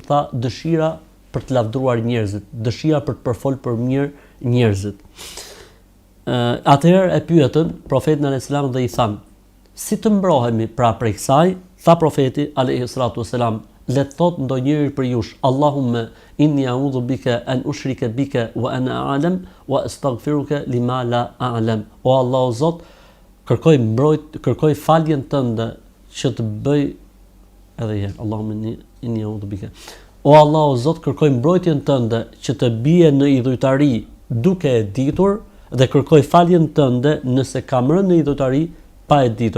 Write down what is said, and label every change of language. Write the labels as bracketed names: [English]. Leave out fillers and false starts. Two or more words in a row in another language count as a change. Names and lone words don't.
[Albanian] Tha, dëshira për të lavdruar njerëzit, dëshira për të përfol për mirë njerëzit. Atëherë e pyetën profetin [Arabic] عليه السلام [Albanian] dhe i than, si të mbrohemi pra prej kësaj? Tha profeti [Arabic] عليه الصلاة والسلام, [Albanian] le të thot ndonjëri për jush, [Arabic] اللهم إني أعوذ بك أن أشرك بك وأنا أعلم وأستغفرك لما لا أعلم. [Albanian] O Allah o Zot, kërkoj faljen tënde që të bëj edhe herë, [Arabic] اللهم إني أعوذ بك. [Albanian] O Allah o Zot, kërkoj mbrojtjen tënde që të bie në idhujtari duke e ditur dhe kërkoj faljen tënde nëse kam rënë në idhujtari pa e ditur.